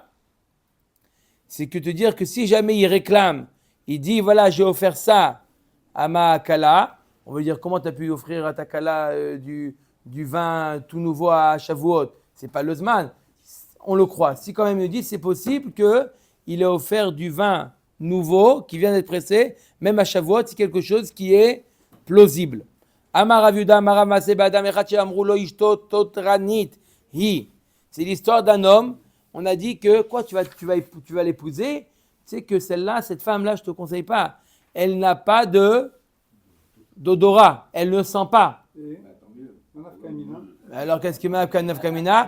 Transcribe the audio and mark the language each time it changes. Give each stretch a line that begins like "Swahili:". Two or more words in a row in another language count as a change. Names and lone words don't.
French: C'est que te dire que si jamais il réclame, il dit voilà, j'ai offert ça à ma kala, on veut dire comment tu as pu offrir à ta kala du vin tout nouveau à Shavuot? C'est pas le Zman, on le croit. Si quand même il dit c'est possible qu'il ait offert du vin nouveau qui vient d'être pressé, même à Shavuot, c'est quelque chose qui est plausible.
Hebrew: אמר רב יהודה אמר רב מעשה באדם אחד שאמרו לו אשתו טותרנית היא.
French: C'est l'histoire d'un homme. On a dit que quoi, tu vas l'épouser. Tu sais que celle-là, cette femme-là, je te conseille pas. Elle n'a pas d'odorat. Elle ne sent pas. Et Nafkamina. Alors qu'est-ce qu'il met à Nafkamina?